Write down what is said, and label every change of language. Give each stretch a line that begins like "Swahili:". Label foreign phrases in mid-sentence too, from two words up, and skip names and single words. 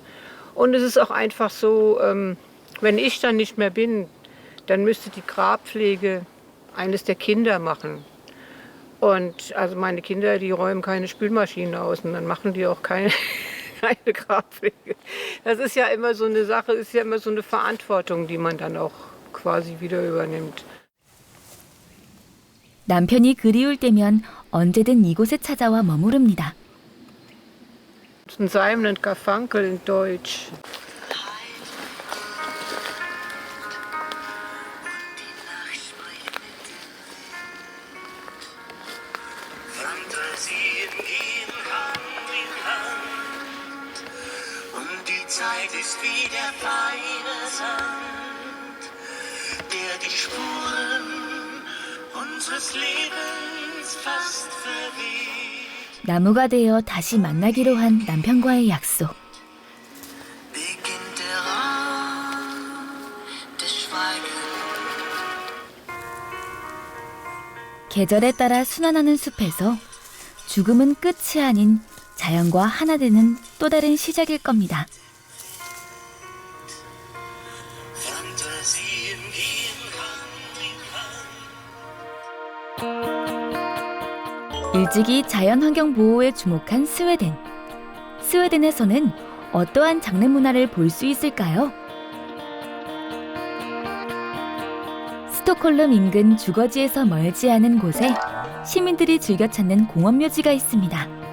German: Und es ist auch einfach so, wenn ich dann nicht mehr bin, dann müsste die Grabpflege eines der Kinder machen. Und also meine Kinder, die räumen keine Spülmaschine aus und dann machen die auch keine Grabpflege. Das ist ja immer so eine Sache, ist ja immer so eine Verantwortung, die man dann auch quasi wieder übernimmt.
Korean: 남편이 그리울 때면 언제든 이곳에 찾아와 머무릅니다.
German: Ein Seim nennt Garfunkel in Deutsch. Fantasien gehen Hand in Hand und die Zeit ist wie der feine Sand, der die Spuren unseres Lebens fast verweht.
Korean: 나무가 되어 다시 만나기로 한 남편과의 약속.
German: Beginnt der Raum des Schweigens.
Korean: 계절에 따라 순환하는 숲에서 죽음은 끝이 아닌 자연과 하나 되는 또 다른 시작일 겁니다.
German: Fantasien gehen Hand in Hand.
Korean: 일찍이 자연환경 보호에 주목한 스웨덴. 스웨덴에서는 어떠한 장례 문화를 볼 수 있을까요? 스톡홀름 인근 주거지에서 멀지 않은 곳에 시민들이 즐겨 찾는 공원묘지가 있습니다.